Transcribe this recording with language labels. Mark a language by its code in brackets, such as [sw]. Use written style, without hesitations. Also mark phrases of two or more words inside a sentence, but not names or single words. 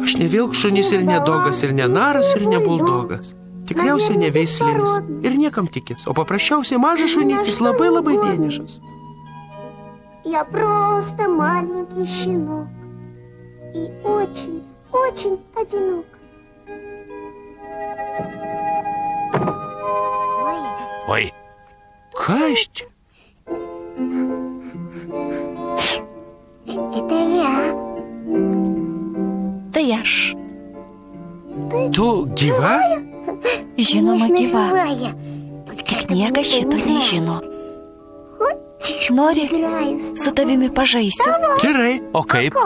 [lt] Aš ne vilkšunis ir ne dogas, ir ne naras, ir ne buldogas. Tikriausiai ne veislinis ir niekam tikis, o paprasčiausiai mažas šunytis labai vienišas. [ru] Я просто маленький щенок. И очень одинок. [lt] Oi, kas čia? [ru] Это я. [lt] Tai aš. Tu gyva? Žinoma, gyva. [ru] Живая. [lt] Tik niekas šito nežino. Nori, su tavimi pažaisiu? Gerai, o kaip? [ru] Как?